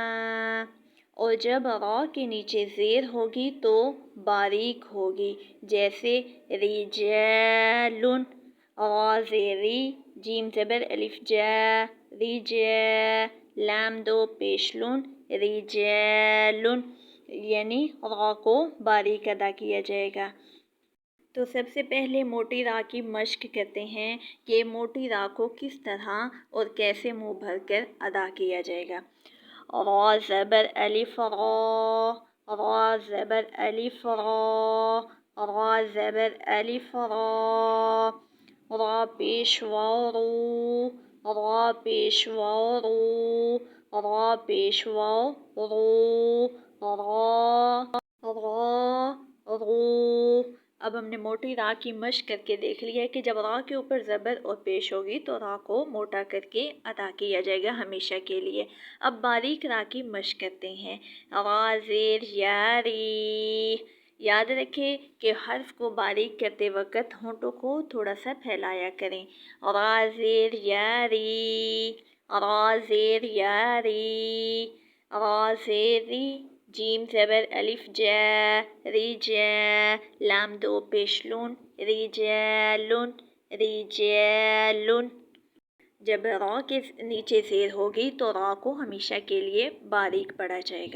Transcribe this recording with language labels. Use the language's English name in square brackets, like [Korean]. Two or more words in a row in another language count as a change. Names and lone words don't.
[Urdu] اور جب را کے نیچے زیر ہوگی تو باریک ہوگی، جیسے رجال، را زیر ری، جیم زبر الف جا، رجا، لام دو پیش لون، رجال، یعنی را کو باریک ادا کیا جائے گا۔ تو سب سے پہلے موٹی را کی مشق کرتے ہیں کہ موٹی را کو کس طرح اور کیسے منہ بھر کر ادا کیا جائے گا۔ را زبر الف را، را زبر الف را، را زبر الف را، را پیش واو رو، را پیش واو رو، را پیش واو رو، را رو۔ اب ہم نے موٹی را کی مشق کر کے دیکھ لیا ہے کہ جب را کے اوپر زبر اور پیش ہوگی تو را کو موٹا کر کے ادا کیا جائے گا ہمیشہ کے لیے۔ اب باریک را کی مشق کرتے ہیں۔ را زیر یا ری، یاد رکھیں کہ حرف کو باریک کرتے وقت ہونٹوں کو تھوڑا سا پھیلایا کریں۔ را زیر یا ری، را زیر یا ری، را زیر ری، جیم زبر الف جا، رجا، لام دو پیش لون، رجال، رجال۔ جب را کے نیچے زیر ہوگی تو را کو ہمیشہ کے لیے باریک پڑھا جائے گا۔